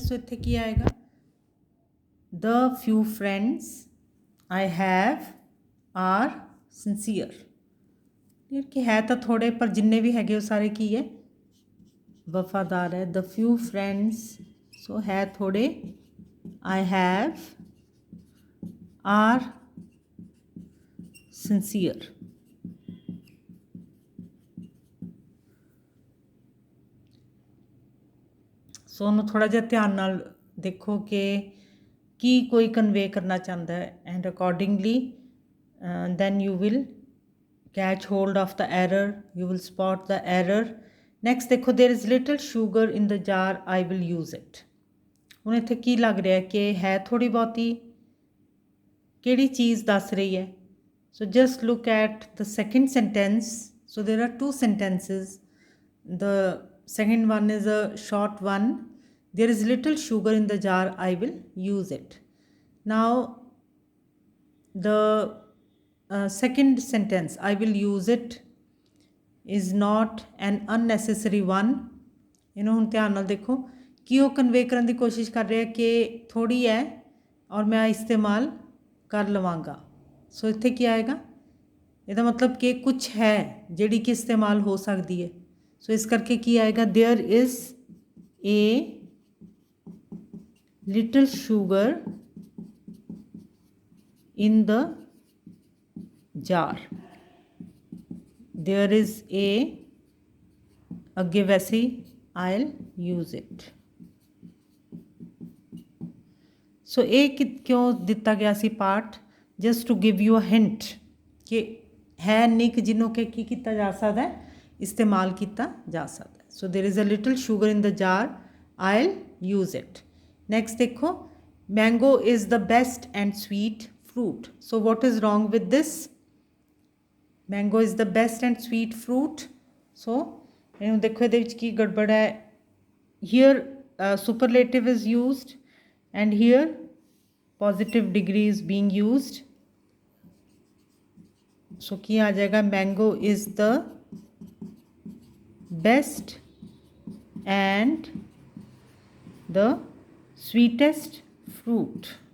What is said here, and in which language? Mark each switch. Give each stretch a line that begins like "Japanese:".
Hindi: so
Punjabi: ਇੱਥੇ ਕੀ ਆਏਗਾ,
English: the few friends I have are sincere, clear
Hindi: कि है तो थोड़े पर जिन्ने भी हैगे वो सारे की है, वफादार है।
English: the few friends, so
Hindi: है थोड़े,
English: I have are sincere।
Punjabi: ਸੋ ਉਹਨੂੰ ਥੋੜ੍ਹਾ ਜਿਹਾ ਧਿਆਨ ਨਾਲ ਦੇਖੋ ਕਿ ਕੀ ਕੋਈ ਕਨਵੇ ਕਰਨਾ ਚਾਹੁੰਦਾ ਹੈ, and accordingly
English: then you will catch hold of the error,
Punjabi: you will spot the error।
English: next ਦੇਖੋ there is little sugar in the jar, I will use it।
Punjabi: ਹੁਣ ਇੱਥੇ ਕੀ ਲੱਗ ਰਿਹਾ ਕਿ ਹੈ ਥੋੜ੍ਹੀ ਬਹੁਤੀ, ਕਿਹੜੀ ਚੀਜ਼ ਦੱਸ ਰਹੀ ਹੈ।
English: so just look at the second sentence। so there are two sentences, the second one is a short one, there is little sugar in the jar, I will use it। now the second sentence, I will use it, is not an unnecessary one।
Punjabi: ਇਹਨੂੰ ਹੁਣ ਧਿਆਨ ਨਾਲ ਦੇਖੋ ਕਿ ਉਹ convey ਕਰਨ ਦੀ ਕੋਸ਼ਿਸ਼ ਕਰ ਰਿਹਾ ਕਿ ਥੋੜ੍ਹੀ ਹੈ ਔਰ ਮੈਂ ਇਸਤੇਮਾਲ ਕਰ ਲਵਾਂਗਾ। ਸੋ ਇੱਥੇ ਕੀ ਆਏਗਾ, ਇਹਦਾ ਮਤਲਬ ਕਿ ਕੁਛ ਹੈ ਜਿਹੜੀ ਕਿ ਇਸਤੇਮਾਲ ਹੋ ਸਕਦੀ ਹੈ। ਸੋ ਇਸ ਕਰਕੇ ਕੀ ਆਏਗਾ,
English: there is a little sugar in the jar. There is a
Punjabi: ਅੱਗੇ ਵੈਸੇ
English: I'll use it.
Punjabi: ਸੋ ਇਹ ਕਿਉਂ ਦਿੱਤਾ ਗਿਆ ਸੀ part?
English: just to give you a hint
Punjabi: ਕਿ ਹੈ ਨਿਕ ਜਿਹਨੂੰ ਕਿ ਕੀ ਕੀਤਾ ਜਾ ਸਕਦਾ ਹੈ, ਇਸਤੇਮਾਲ ਕੀਤਾ ਜਾ ਸਕਦਾ ਹੈ.
English: So there is a little sugar in the jar, I'll use it. Next ਦੇਖੋ, mango is the best and sweet fruit. So what is wrong with this? Mango is the best and sweet fruit.
Punjabi: So ਇਹਨੂੰ ਦੇਖੋ ਇਹਦੇ ਵਿੱਚ ਕੀ ਗੜਬੜ ਹੈ.
English: Here superlative is used and here positive degree is being used. So
Punjabi: ਕੀ ਆ ਜਾਏਗਾ?
English: Mango is the best and the sweetest fruit.